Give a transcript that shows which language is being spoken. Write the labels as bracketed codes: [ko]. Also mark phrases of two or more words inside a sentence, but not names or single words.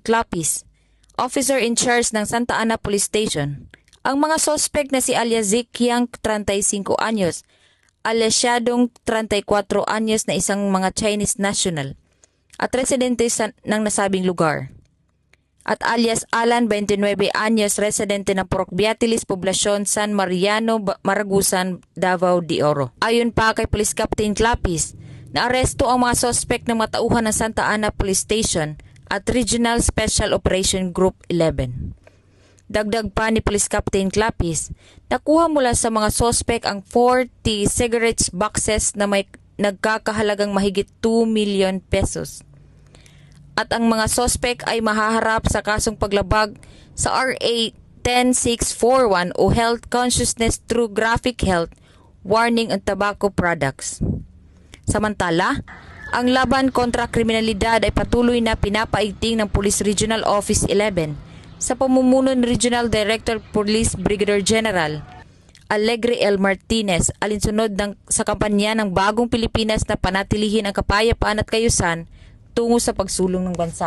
[tl] Clapis, officer in charge ng Santa Ana Police Station, ang mga sospek na si alias Zik Yang 35 anyos, alias Xiadong 34 anyos na isang mga [en] Chinese national [tl] at residente ng nasabing lugar, at alias Alan 29 anyos, residente ng Purok Beatilis, Poblasyon San Mariano, Maragusan, Davao de Oro. Ayon pa kay Police Captain Clapis, naaresto ang mga sospek ng matauhan ng Santa Ana Police Station at Regional Special Operation Group 11. Dagdag pa ni Police Captain Clapis, nakuha mula sa mga sospek ang 40 [en] cigarettes boxes [tl] na may nagkakahalagang mahigit 2 million pesos. At ang mga sospek ay mahaharap sa kasong paglabag sa RA 10641 o Health Consciousness Through Graphic Health Warning on Tobacco Products. Samantala, ang laban kontra kriminalidad ay patuloy na pinapaigting ng Police Regional Office 11 sa pamumuno ni Regional Director Police Brigadier General Alegre L. Martinez, alinsunod sa kampanya ng Bagong Pilipinas na panatilihin ang kapayapaan at kayusan tungo sa pagsulong ng bansa.